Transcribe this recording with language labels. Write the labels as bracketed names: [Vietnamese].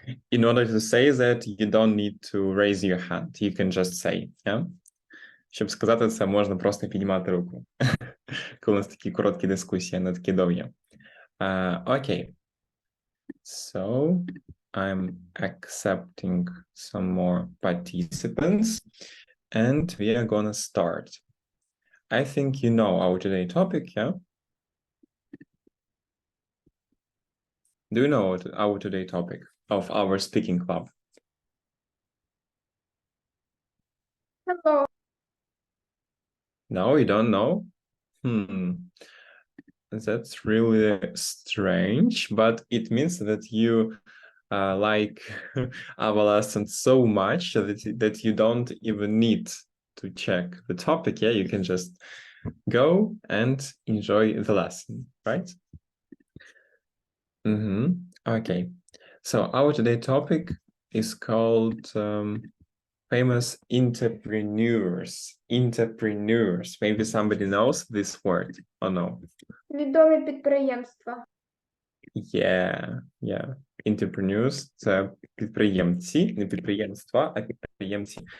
[English] In order to say that, you don't need to raise your hand. You can just say, yeah? [Ukrainian] Щоб сказати це, можна просто піднімати руку. Коли у нас такі короткі дискусії, не такі довгі. [English] Okay. So, I'm accepting some more participants, and we are gonna start. I think you know our today topic, yeah? Do you know our today topic of our speaking club? Hello. No, you don't know? That's really strange, but it means that you like our lesson so much that you don't even need to check the topic. Yeah, you can just go and enjoy the lesson, right? Okay, so our today topic is called famous entrepreneurs. Entrepreneurs. Maybe somebody knows this word or no? [Ukrainian] Відомі підприємства. [English] Yeah. [Ukrainian] Entrepreneurs – це підприємці, не підприємства, а підприємці.